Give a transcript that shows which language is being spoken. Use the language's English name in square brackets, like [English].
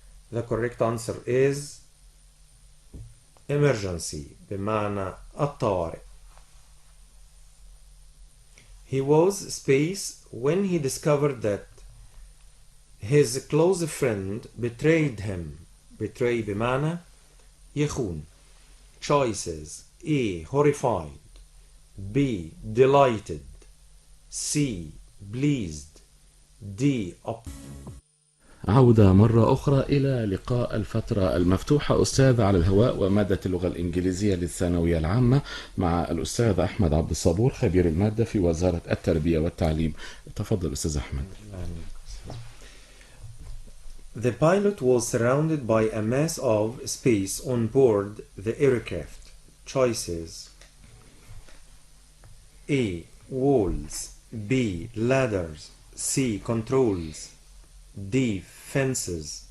[English] The correct answer is emergency [Arabic] بمعنى الطوارئ. [English] He was space when he discovered that his close friend betrayed him. [Arabic] Betray بمعنى يخون. [English] Choices: A. Horrified, B. Delighted, C. Pleased, D. [Arabic] عودة مرة أخرى إلى لقاء الفترة المفتوحة. أستاذ على الهواء ومادة اللغة الإنجليزية للثانوية العامة مع الأستاذ أحمد عبد الصبور خبير المادة في وزارة التربية والتعليم. تفضل أستاذ أحمد. [English] The pilot was surrounded by a mass of space on board the aircraft. Choices: A. Walls, B. Ladders, C. Controls, D. Fences.